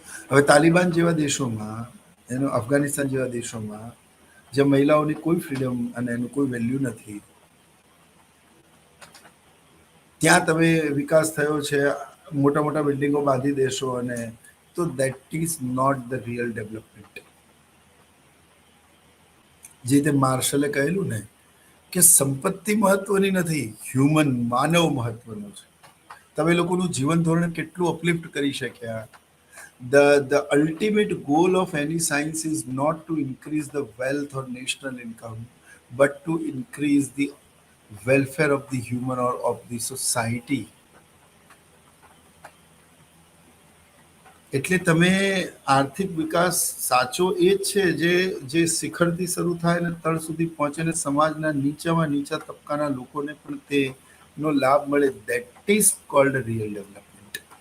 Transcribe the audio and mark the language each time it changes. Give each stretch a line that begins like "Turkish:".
Gujarati: હવે તાલિબાન જેવા દેશોમાં, અફઘાનિસ્તાન જેવા દેશોમાં, જે મહિલાઓની કોઈ ફ્રીડમ અને એનું કોઈ વેલ્યુ નથી, ત્યાં તમે વિકાસ થયો છે, મોટા મોટા બિલ્ડિંગો બાંધી દેશો, અને તો
English: That is not the real development.
Gujarati: જે રીતે માર્શલે કહેલું ને કે સંપત્તિ મહત્વની નથી, હ્યુમન, માનવ મહત્વનો છે. તમે લોકોનું જીવન ધોરણ કેટલું અપલિફ્ટ કરી શક્યા.
English: The ultimate goal of any science is not to increase the wealth or national income, but to increase the welfare of the human or of the society.
Gujarati: એટલે તમે આર્થિક વિકાસ સાચો એ જ છે જે જે શિખરથી શરૂ થાય ને તળ સુધી પહોંચે ને સમાજના નીચામાં નીચા તબક્કાના લોકોને પણ તેનો લાભ મળે.
English: That is called real development.